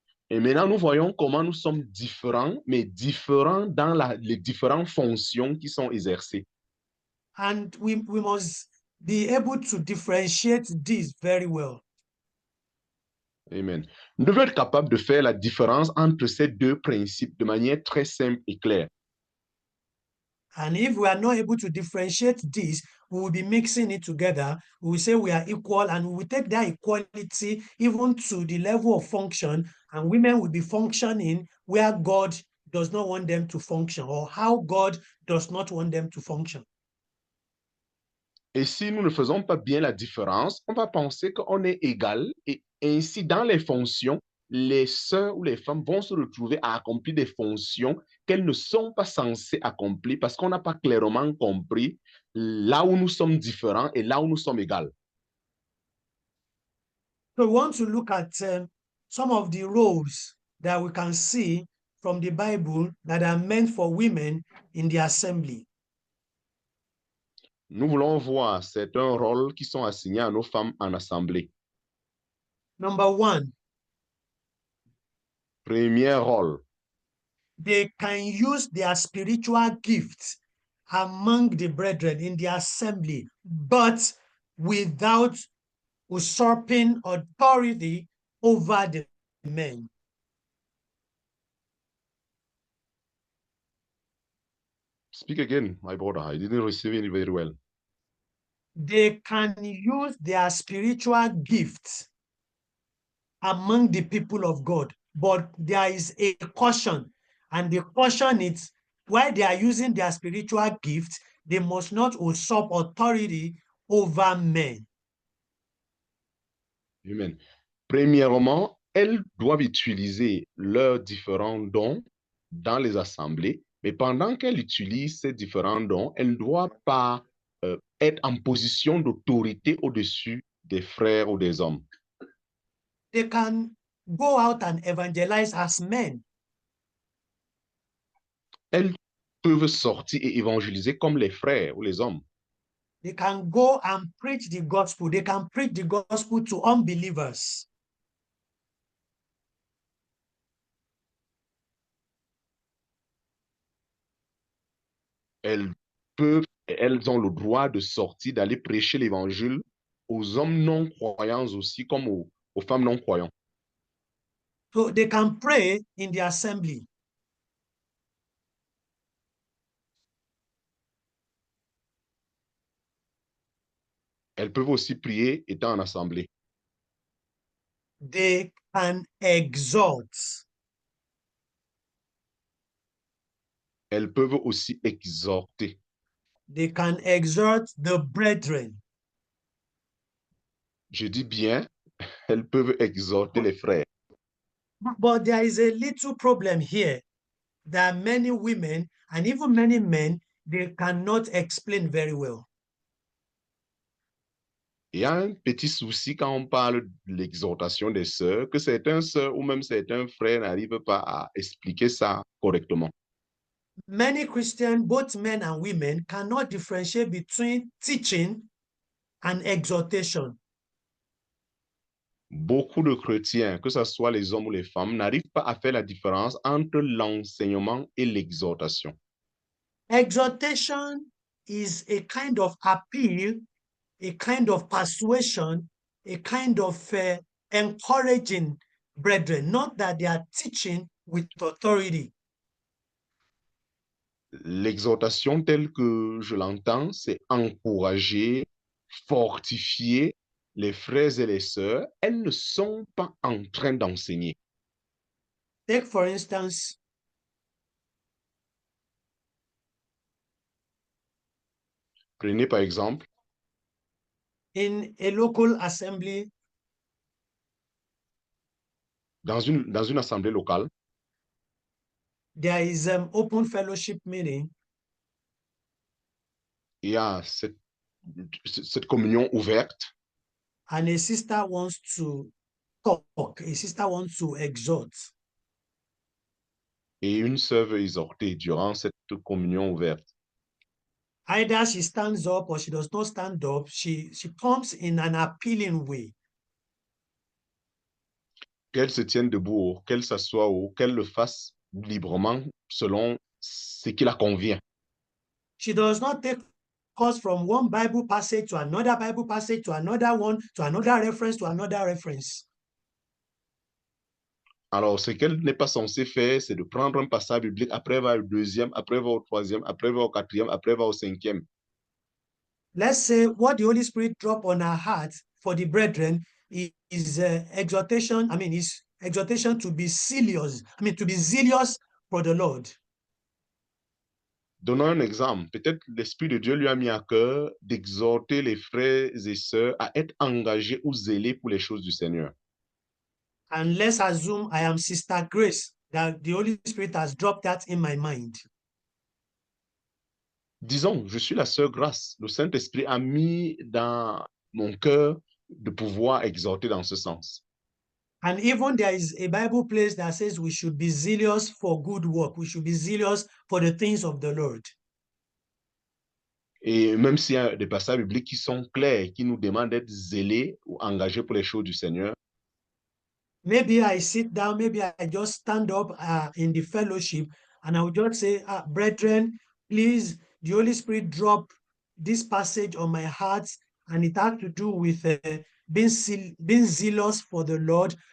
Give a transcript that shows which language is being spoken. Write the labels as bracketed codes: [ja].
[fr] Et maintenant, nous voyons comment nous sommes différents, mais différents dans les différentes fonctions qui sont exercées. [en] And we must be able to differentiate this very well. Amen. [fr] Nous devons être capables de faire la différence entre ces deux principes de manière très simple et claire. [en] And if we are not able to differentiate this, we will be mixing it together. We will say we are equal, and we will take that equality even to the level of function, and women will be functioning where God does not want them to function, or how God does not want them to function. [fr] Et si nous ne faisons pas bien la différence, on va penser qu'on est égal et ainsi dans les fonctions, les sœurs ou les femmes vont se retrouver à accomplir des fonctions qu'elles ne sont pas censées accomplir parce qu'on n'a pas clairement compris là où nous sommes différents et là où nous sommes égales. [en] So we want to look at some of the roles that we can see from the Bible that are meant for women in the assembly. [fr] Nous voulons voir certains rôles qui sont assignés à nos femmes en assemblée. [en] Number 1, [fr] Premier rôle, [en] they can use their spiritual gifts among the brethren in the assembly, but without usurping authority over the men. speak again, my brother. I didn't receive it very well. They can use their spiritual gifts among the people of God, but there is a caution, and the caution is while they are using their spiritual gifts, they must not usurp authority over men. Amen. [fr] Premièrement, elles doivent utiliser leurs différents dons dans les assemblées, mais pendant qu'elles utilisent ces différents dons, elles ne doivent pas être en position d'autorité au-dessus des frères ou des hommes. [en] They can go out and evangelize as men. [fr] Elles peuvent sortir et évangéliser comme les frères ou les hommes. [en] They can go and preach the gospel. They can preach the gospel to unbelievers. [fr] Elles peuvent, elles ont le droit de sortir, d'aller prêcher l'évangile aux hommes non croyants aussi, comme aux femmes non croyantes. [en] So they can pray in the assembly. [fr] Elles peuvent aussi prier étant en assemblée. [en] They can exhort. [fr] Elles peuvent aussi exhorter. [en] They can exhort the brethren. [fr] Je dis bien, elles peuvent exhorter les frères. [en] But there is a little problem here that many women and even many men, they cannot explain very well. [fr] Il y a un petit souci quand on parle de l'exhortation des sœurs, que certains sœurs ou même certains frères n'arrivent pas à expliquer ça correctement. [en] Many Christians, both men and women, cannot differentiate between teaching and exhortation. [fr] beaucoup de chrétiens, que ce soit les hommes ou les femmes, n'arrivent pas à faire la différence entre l'enseignement et l'exhortation. [en] Exhortation is a kind of appeal, a kind of persuasion, a kind of encouraging brethren, not that they are teaching with authority. [fr] L'exhortation telle que je l'entends, c'est encourager, fortifier les frères et les sœurs. Elles ne sont pas en train d'enseigner. [en] Take, for instance, [fr] Prenez par exemple, [en] in a local assembly, [fr] dans une assemblée locale, [en] there is open fellowship meeting, [fr] il y a cette communion ouverte [en] and a sister wants to talk, a sister wants to exhort. [fr] et une sœur veut exhorter durant cette communion ouverte. [en] Either she stands up or she does not stand up, she comes in an appealing way. [fr] Qu'elle se tienne debout, ou qu'elle s'assoie ou qu'elle le fasse librement selon ce qui la convient. [en] She does not take us from one Bible passage to another Bible passage, to another one, to another reference, to another reference. [fr] Alors, ce qu'elle n'est pas censée faire, c'est de prendre un passage biblique, après va au deuxième, après va au troisième, après va au quatrième, après va au cinquième. [en] Let's say what the Holy Spirit dropped on our heart for the brethren is exhortation. I mean, is exhortation to be serious. I mean, to be zealous for the Lord. [fr] Donnons un exemple. Peut-être l'Esprit de Dieu lui a mis à cœur d'exhorter les frères et sœurs à être engagés ou zélés pour les choses du Seigneur. [en] And let's assume I am Sister Grace, that the Holy Spirit has dropped that in my mind. [fr] Disons, je suis la sœur Grâce. Le Saint-Esprit a mis dans mon cœur de pouvoir exhorter dans ce sens. [en] And even there is a Bible place that says we should be zealous for good work. We should be zealous for the things of the Lord. [fr] Et même s'il y a des passages bibliques qui sont clairs, qui nous demandent d'être zélés ou engagés pour les choses du Seigneur, [en] Maybe I sit down, maybe I just stand up in the fellowship and I will just say, brethren, please, the Holy Spirit drop this passage on my heart, and it has to do with being zealous for the Lord.